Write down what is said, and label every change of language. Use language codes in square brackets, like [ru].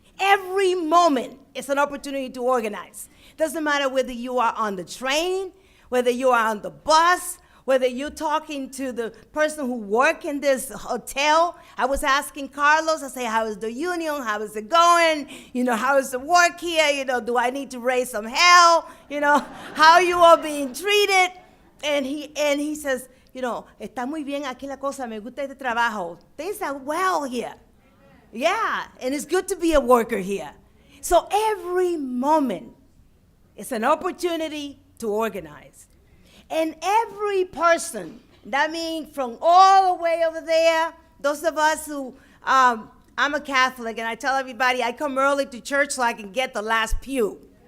[en] Every moment is an opportunity to organize. Doesn't matter whether you are on the train, whether you are on the bus, Whether you're talking to the person who work in this hotel, I was asking Carlos, I say, how is the union? How is it going? How is the work here? Do I need to raise some hell? How you all being treated? And he says, [es] está muy bien aquí la cosa, me gusta este trabajo. [en] Things are well here. Yeah, and it's good to be a worker here. So every moment is an opportunity to organize. And every person, that means from all the way over there, those of us who, I'm a Catholic, and I tell everybody I come early to church so I can get the last pew.